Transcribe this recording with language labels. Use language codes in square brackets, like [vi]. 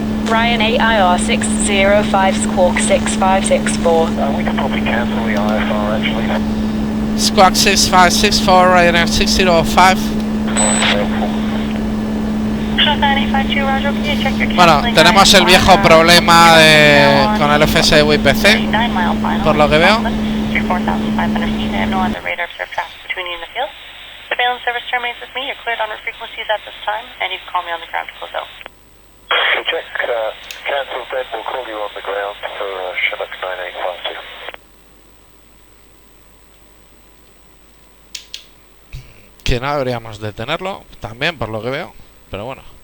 [en] Ryan AIR 605, Squawk 6564. We can probably cancel the IFR actually. Squawk 6564, Ryanair 605. Truck 9852, roger, can you check your [es] Bueno, tenemos el viejo problema con el FS WPC, por lo que veo. [en] 4,500 feet. I have no other radar observed traffic between you and the field. Surveillance service terminates with me. You're cleared on our frequencies at this time, and you can call me on the ground to close out. Check, cancel that, we'll call you on the ground for Chinook 9852. [es] Que no deberíamos detenerlo, también por lo que veo, pero bueno.